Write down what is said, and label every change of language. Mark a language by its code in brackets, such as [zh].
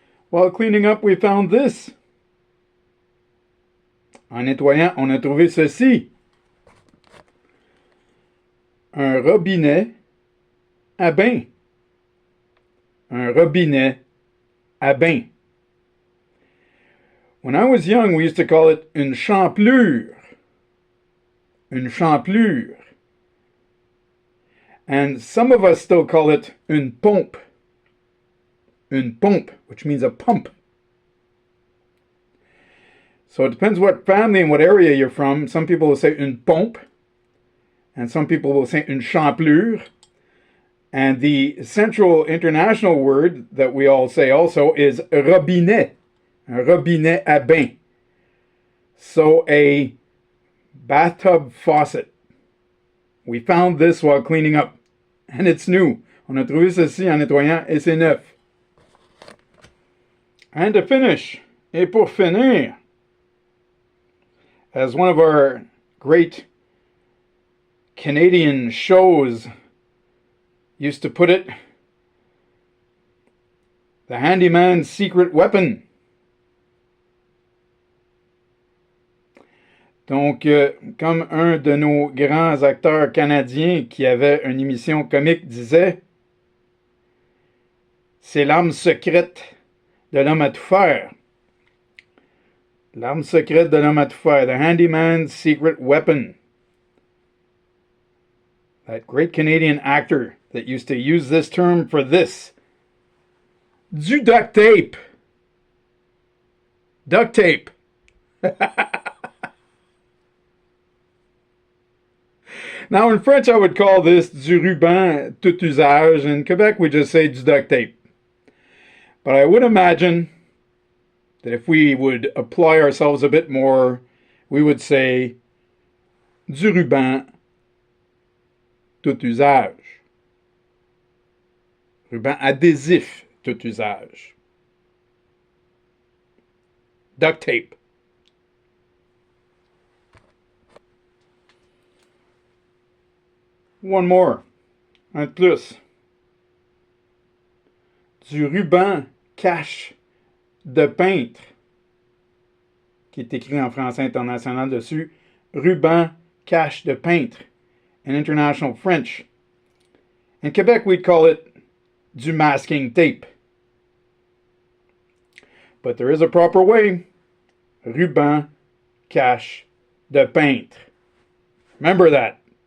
[en] While cleaning up, we found this. [fr] En nettoyant, on a trouvé ceci. Un robinet à bain. Un robinet à bain. [en] When I was young, we used to call it [fr] une champlure. Une champlure. [en] And some of us still call it [fr] une pompe. Une pompe, [en] which means a pump. So it depends what family and what area you're from. Some people will say [fr] une pompe, [en] and some people will say [fr] une champlure. [en] And the central international word that we all say also is robinet. [fr] Un robinet à bain. [en] So a bathtub faucet. We found this while cleaning up. And it's new. [fr] On a trouvé ceci en nettoyant et c'est neuf. [en] And to finish, [fr] et pour finir, [en] as one of our great Canadian shows used to put it, the handyman's secret weapon. [fr] Donc, comme un de nos grands acteurs canadiens qui avait une émission comique disait, c'est l'arme secrète de l'homme à tout faire. L'arme secrète de l'homme à tout faire. [en] The handyman's secret weapon. That great Canadian actor that used to use this term for this. [fr] Du duct tape. [en] Duct tape. Now, in French, I would call this [fr] du ruban tout usage. [en] In Quebec, we just say [fr] du duct tape. [en] But I would imagine that if we would apply ourselves a bit more, we would say [fr] du ruban tout usage. Ruban adhésif tout usage. [en] Duct tape. One more. [fr] Un de plus. Du ruban cache de peintre, qui est écrit en français international dessus. Ruban cache de peintre. [en] In international French. In Quebec, we'd call it [fr] du masking tape. [en] But there is a proper way. [fr] Ruban cache de peintre. [en] Remember that.